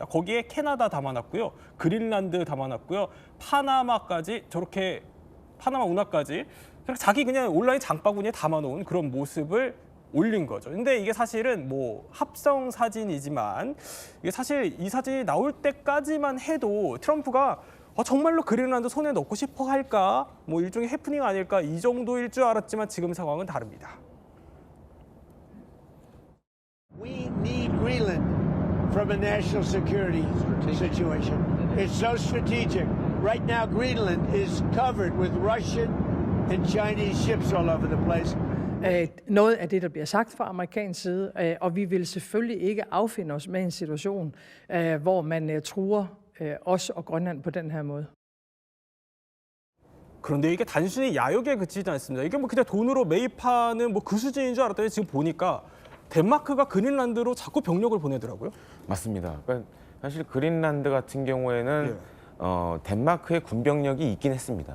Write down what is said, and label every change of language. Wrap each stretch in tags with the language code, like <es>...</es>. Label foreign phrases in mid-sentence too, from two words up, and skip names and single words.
<ko>거기에 캐나다 담아놨고요, 그린란드 담아놨고요, 파나마까지 저렇게 파나마 운하까지 자기 그냥 온라인 장바구니에 담아놓은 그런 모습을 올린 거죠. 근데 이게 사실은 뭐 합성 사진이지만 이게 사실 이 사진이 나올 때까지만 해도 트럼프가 정말로 그린란드 손에 넣고 싶어 할까? 뭐 일종의 해프닝 아닐까? 이 정도일 줄 알았지만 지금 상황은 다릅니다.</ko> <en>We need Greenland from a national security situation. It's so strategic. Right now, Greenland is covered with Russian and Chinese ships all over the place.</en> <da>Noget af det, der bliver sagt fra amerikansk side, og vi vil selvfølgelig ikke affinde os med en situation, hvor man truer os og Grønland på den her måde.</da> <ko>그런데 이게 단순히 야욕에 그치지 않습니다. 이게 뭐 그냥 돈으로 매입하는 뭐 그 수준인 줄 알았더니 지금 보니까 덴마크가 그린란드로 자꾸 병력을 보내더라고요. 맞습니다. 그러니까 사실 그린란드 같은 경우에는 덴마크의 군병력이 있긴 했습니다.</ko>